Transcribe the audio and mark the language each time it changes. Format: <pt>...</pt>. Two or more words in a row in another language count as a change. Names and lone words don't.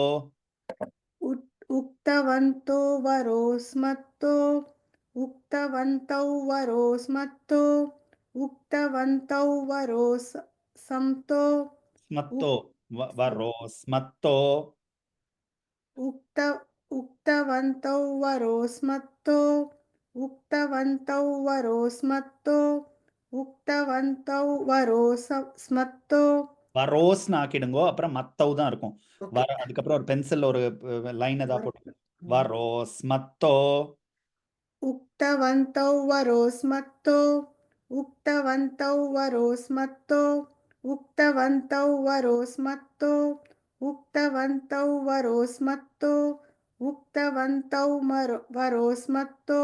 <sa>उक्तवन्तो वरोस्मत्तो, उक्तवन्तौ वरोस्मत्तो, उक्तवन्तौ वरोस्मत्तो, स्मत्तो वरोस्मत्तो. उक्तवन्तौ वरोस्मत्तो, उक्तवन्तौ वरोस्मत्तो, उक्तवन्तौ वरोस्मत्तो.</sa> <ta>வரோஸ்னு ஆக்கிடுங்கோ, அப்புறம் மத்தௌ தான் இருக்கும். Okay. அதுக்கப்புறம் ஒரு பென்சில் ஒரு லைன் ஏதாவது போட்டு வரோஸ்மத்தோ.</ta> <sa>उक्तवन्तौ वरोस्मत्तो, उक्तवन्तौ वरोस्मत्तो, उक्तवन्तौ वरोस्मत्तो, उक्तवन्तौ वरोस्मत्तो, उक्तवन्तौ वरोस्मत्तो.</sa>